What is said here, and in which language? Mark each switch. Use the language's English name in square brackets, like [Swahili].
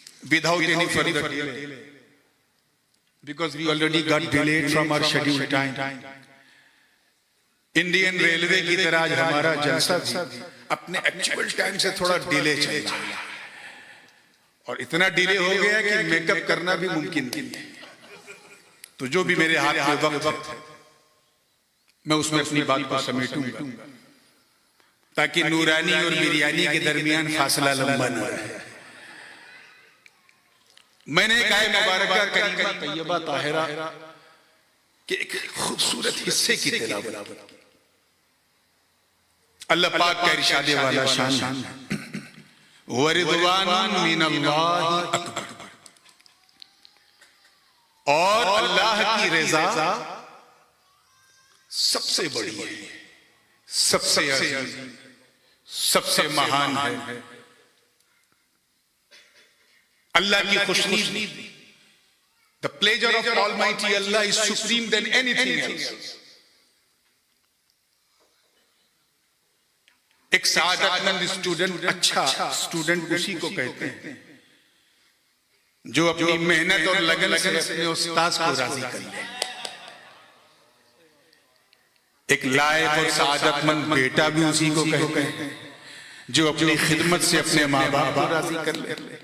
[English] Without any further delay, because we already got delayed from our scheduled time. [Hindi] Indian railway की तरह आज हमारा जलसा भी अपने एक्चुअल टाइम से थोड़ा डिले चल रहा है और इतना डिले हो गया कि मेकअप करना भी मुमकिन नहीं है। तो जो भी मेरे हाथ में वक्त है मैं उसमें अपनी बात को समेटूंगा ताकि नूरानी और बिरयानी के दरमियान फासला लंबा न रहे। मैंने एक आयत मुबारका करीमा तैयबा ताहिरा के एक खूबसूरत हिस्से की तिलावत की। अल्लाह पाक का इरशादे वाला शान है [Arabic] व रिदवानुन मिनल्लाहि अकबर, [Hindi] और अल्लाह की रज़ा सबसे बड़ी है, सबसे अजीज, सबसे महान है। अल्लाह की खुशनुदी, [English] the pleasure of Almighty Allah is supreme than anything else. [Hindi] एक सादतमंद स्टूडेंट, अच्छा स्टूडेंट उसी को कहते हैं जो अपनी मेहनत और लगन से अपने उस्ताद को राजी कर ले। एक लायक और सादतमंद बेटा भी उसी को कहते हैं जो अपनी खिदमत से अपने माँ बाप को राजी कर ले।